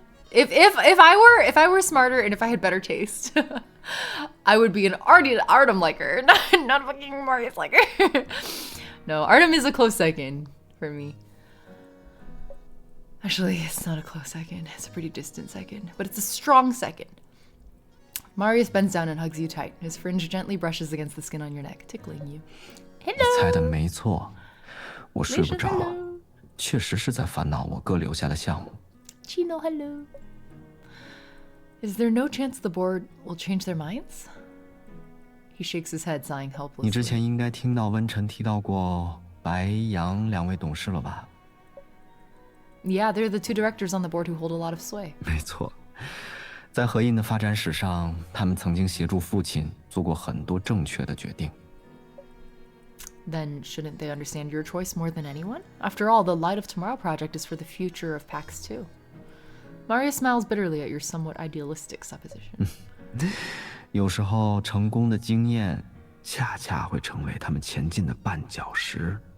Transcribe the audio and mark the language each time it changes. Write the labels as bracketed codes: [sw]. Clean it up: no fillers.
[en] if I were smarter and if I had better taste, I would be an Artem liker, not fucking Marius liker. No, Artem is a close second for me. Actually, it's not a close second. It's a pretty distant second, but it's a strong second. Marius bends down and hugs you tight. His fringe gently brushes against the skin on your neck, tickling you. [zh] 你猜的没错，我睡不着，确实是在烦恼我哥留下的项目。 [en] Chino, hello. Is there no chance the board will change their minds? He shakes his head, sighing helplessly. [zh] 你之前应该听到温晨提到过白杨两位董事了吧？ [en] Yeah, they're the two directors on the board who hold a lot of sway. [zh] 没错，在合印的发展史上，他们曾经协助父亲做过很多正确的决定。 [en] Then shouldn't they understand your choice more than anyone? After all, the Light of Tomorrow project is for the future of PAX 2. Marius smiles bitterly at your somewhat idealistic supposition. [zh] 有时候，成功的经验恰恰会成为他们前进的绊脚石。